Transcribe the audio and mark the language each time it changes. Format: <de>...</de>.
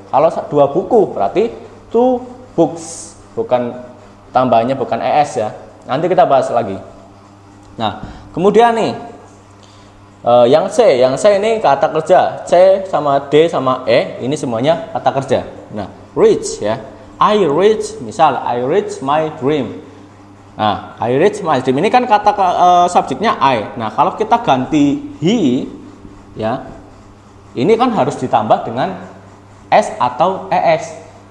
<id>Kalau dua buku berarti</id> <en>two books,</en> <id>bukan tambahannya bukan ES ya. Nanti kita bahas lagi. Nah, kemudian yang C ini kata kerja. C sama D sama E ini semuanya kata kerja. Nah, reach ya.</id> <en>I reach,</en> <id>misal</id> <en>I reach my dream.</en> <id>Nah,</id> <en>I reach my dream</en> <id>ini kan kata subjeknya I. Nah, kalau kita ganti he ya, ini kan harus ditambah dengan S atau ES.</id>